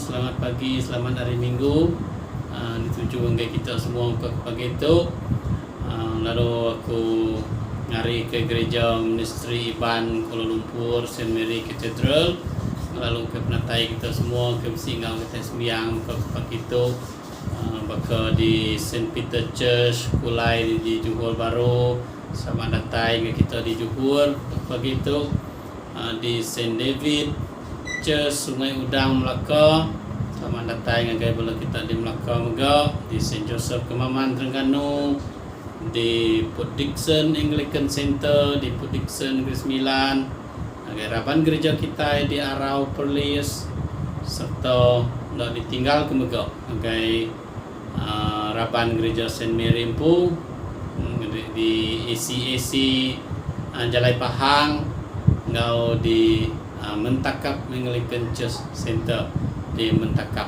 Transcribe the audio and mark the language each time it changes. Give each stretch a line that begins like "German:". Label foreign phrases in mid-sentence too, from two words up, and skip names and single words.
Malay: Selamat pagi, selamat hari Minggu.
Iban: Dituju bagi kita semua ke pagi itu. Lalu aku ngari ke gereja ministry Iban Kuala Lumpur St. Mary Cathedral. Lalu ke penatai kita semua ke Singau kita sembiang ke pagi itu. Baka di St. Peter Church Kulai di Johor Bahru. Selamat datang ke kita di Johor pagi itu. Di St. David Church Sungai Udang Melaka. Selamat datang ngagai bola kita di Melaka juga. Di St. Joseph Kemaman Terengganu, di Port Dickson Anglican Center, di Port Dickson Negeri Sembilan, ngagai raban gereja kita di Arau Perlis, serta dah ditinggal ke juga ngagai raban gereja St. Mary Empu di ACAC Jalai Pahang, ngau di Mentakap Anglican Church Center di Mentakap.